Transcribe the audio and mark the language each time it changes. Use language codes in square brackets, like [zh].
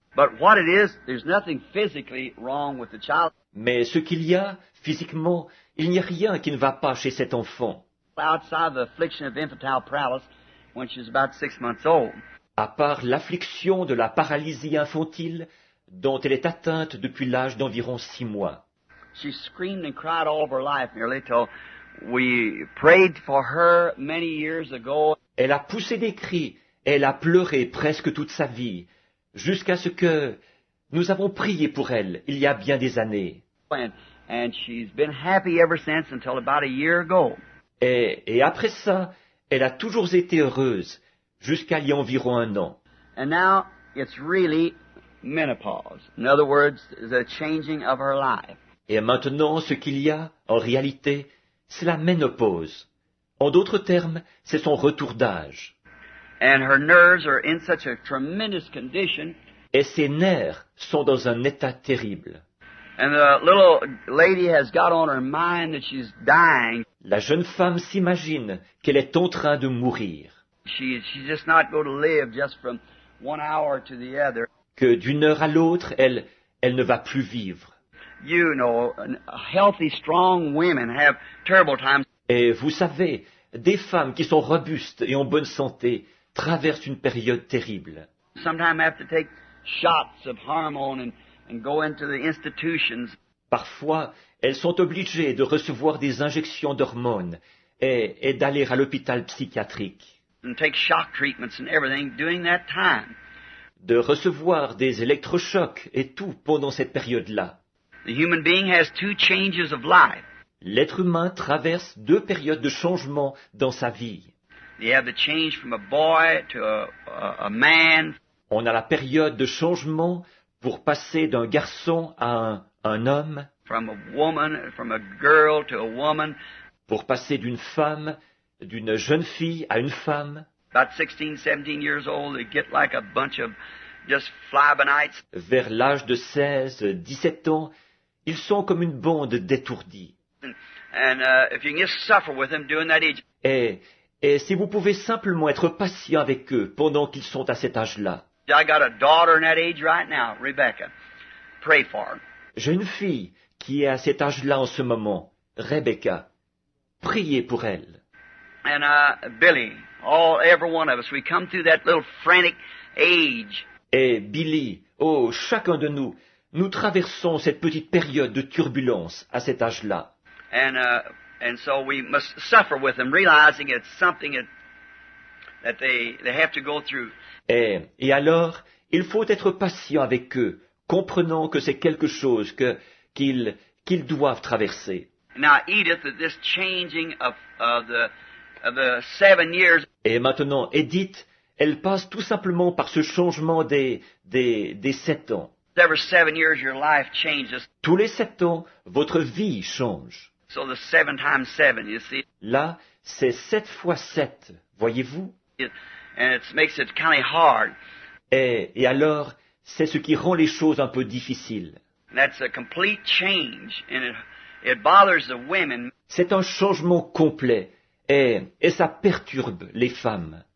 [en] But what it is, there's nothing physically wrong with the child. [fr] Mais ce qu'il y a, physiquement, il n'y a rien qui ne va pas chez cet enfant, [en] Outside the affliction of infantile paralysis when she was about 6 months old. [fr] à part l'affliction de la paralysie infantile dont elle est atteinte depuis l'âge d'environ 6 mois. [en] She screamed and cried all of her life nearly till we prayed for her many years ago. [fr] Elle a poussé des cris, elle a pleuré presque toute sa vie, jusqu'à ce que nous avons prié pour elle il y a bien des années. [en] And she's been happy ever since until about a year ago. [fr] Et après ça, elle a toujours été heureuse, jusqu'à il y a environ 1 an. [en] And now it's really menopause. In other words, the changing of her life. [fr] Et maintenant, ce qu'il y a, en réalité, c'est la ménopause. En d'autres termes, c'est son retour d'âge. [en] And her nerves are in such a tremendous condition. [fr] Et ses nerfs sont dans un état terrible. [en] And the little lady has got on her mind that she's dying. [fr] La jeune femme s'imagine qu'elle est en train de mourir, [en] She's just not going to live just from 1 hour to the other. [fr] que d'une heure à l'autre, elle ne va plus vivre. [en] You know, healthy, strong women have terrible times. [fr] Et vous savez, des femmes qui sont robustes et en bonne santé traversent une période terrible. [en] Sometimes have to take shots of hormone and go into the institutions. [fr] Parfois, elles sont obligées de recevoir des injections d'hormones et d'aller à l'hôpital psychiatrique, [en] And take shock treatments and everything during that time. [fr] de recevoir des électrochocs et tout pendant cette période-là. [en] The human being has 2 changes of life. [fr] L'être humain traverse 2 périodes de changement dans sa vie. [en] You have the change from a boy to a man. [fr] On a la période de changement pour passer d'un garçon à un homme. [en] from a woman, from a girl to a woman, [fr] pour passer d'une jeune fille à une femme, [en] about 16, 17 years old, they get like a bunch of just fly-by-nights. [fr] vers l'âge de 16, 17 ans, ils sont comme une bande d'étourdis. [en] And if you can just suffer with them during that age, [fr] Et si vous pouvez simplement être patient avec eux pendant qu'ils sont à cet âge-là. [en] I got a daughter in that age right now, Rebecca. Pray for her. [fr] J'ai une fille qui est à cet âge-là en ce moment, Rebecca. Priez pour elle. [en] And Billy, every one of us, we come through that little frantic age. [fr] Et Billy, oh, chacun de nous, nous traversons cette petite période de turbulence à cet âge-là. [en] And so we must suffer with them, realizing it's something that they have to go through. [fr] Et alors, il faut être patient avec eux, comprenant que c'est quelque chose qu'ils doivent traverser. [en] Now, Edith, this changing of the 7 years. [fr] Et maintenant, Edith, elle passe tout simplement par ce changement des 7 ans. [en] Every 7 years, your life changes. [fr] Tous les 7 ans, votre vie change. [en] So the 7 times 7, you see. [fr] Là, c'est 7 fois 7, voyez-vous? [en] And it makes it kind of hard. [fr] Et alors, c'est ce qui rend les choses un peu difficiles. [en] And that's a complete change, and it bothers the women. [fr] C'est un changement complet, et ça perturbe les femmes.